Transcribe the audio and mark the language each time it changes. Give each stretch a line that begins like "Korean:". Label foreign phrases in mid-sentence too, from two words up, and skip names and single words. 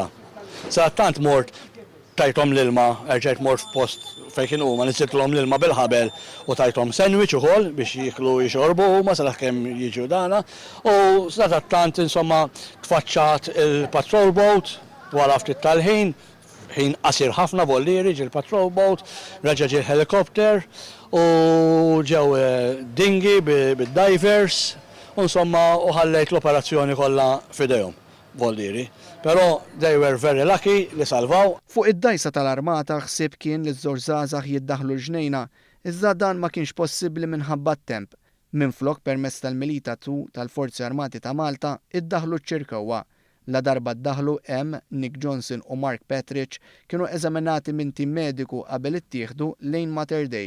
Maltese: Sadattant mort tajtom l-ilma, erġajt mort f'post fej kienu huma nisiltlhom l-ilma bil-ħabel u tajtom sandwich ukoll biex jiklu jixorbu huma sa kemm jiġu dana u sadattant insomma tfaċċat il-
English: patrol boat
Maltese: wara ftit tal-ħin, ħin qasir ħafna vollieri ġi l-
English: patrol boat,
Maltese: reġa' ġi l-helikopter u ġew dingi bid-divers. Insomma, uħallejt l-operazzjoni kollha f'idejhom vollieri.
English: Però they were very lucky
Maltese: li salvaw. Fuq id-dajsa tal-armata ħsieb kien li ż-żewġ żgħażagħ jiddaħħlu l-ġnejna, iżda dan ma kienx possibbli minħabba t-temp. Minflok permezz tal-Milita tal-Forzi Armati ta' Malta iddaħħlu ċ-ċirkewwa. La darba ddaħħlu hemm Nick Johnson u Mark Petric kienu eżaminati minn tim mediku qabel ittieħdu lejn Mater Dei.